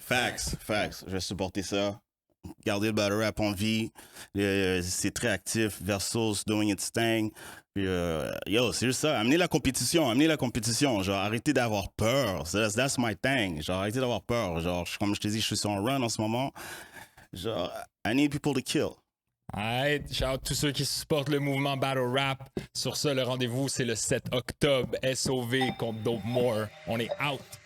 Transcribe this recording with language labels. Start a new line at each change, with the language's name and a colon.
French: Facts. Je vais supporter ça. Garder le battle rap en vie. C'est très actif.
English: Versus doing its thing.
French: Puis, yo, c'est juste ça. Amenez la compétition. Genre, arrêtez d'avoir peur.
English: That's my thing.
French: Genre, arrêtez d'avoir peur. Genre, comme je te dis, je suis sur un run en ce moment.
English: Genre, I need people to kill. Alright, shout out
French: tous ceux qui supportent le mouvement Battle Rap. Sur ça, le rendez-vous, c'est le 7 octobre. SOV contre Dope More. On est out.